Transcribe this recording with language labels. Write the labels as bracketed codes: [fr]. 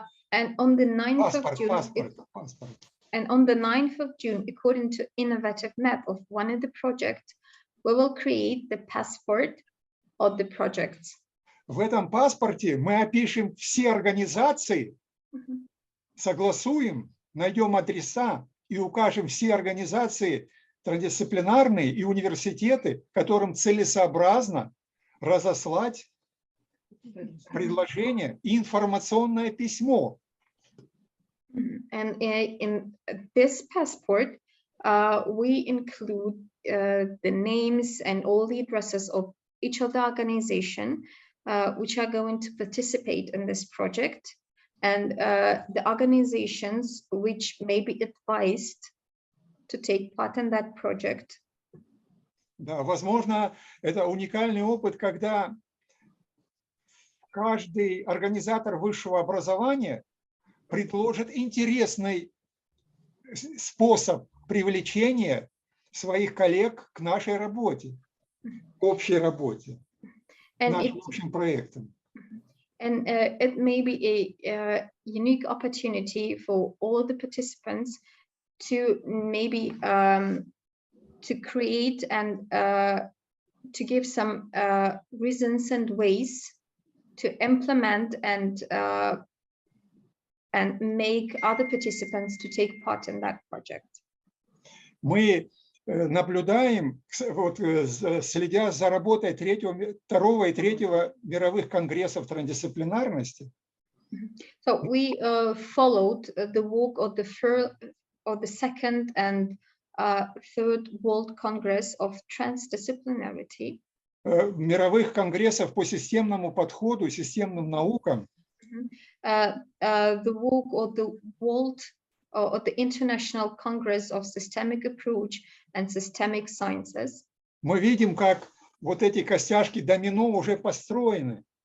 [en] And on the 9th of June, and on the 9th of June, according to innovative map of one of the projects, we will create the passport of the projects. [ru] В этом паспорте мы опишем все организации, согласуем, найдем адреса и укажем все организации трансдисциплинарные и университеты, которым целесообразно разослать предложение и информационное письмо. [en] And in this passport, we include the names and all the addresses of each of the organization which are going to participate in this project, and the organizations which may be advised to take part in that project. [ru] Да, возможно, это уникальный опыт, когда каждый организатор высшего образования предложит интересный способ привлечения своих коллег к нашей работе, к общей работе, к нашим общим проектам. [en] And it may be a unique opportunity for all the participants to maybe to create and to give some reasons and ways to implement and make other participants to take part in that project. [ru] Мы наблюдаем, вот, следя за работой второго и третьего мировых конгрессов трансдисциплинарности. [en] So we followed the work of the second and third World Congress of Transdisciplinarity. [ru] Мировых конгрессов по системному подходу, системным наукам. [en] The work of the World or the International Congress of Systemic Approach and Systemic Sciences. [ru] Мы видим, как вот эти костяшки домино уже построены.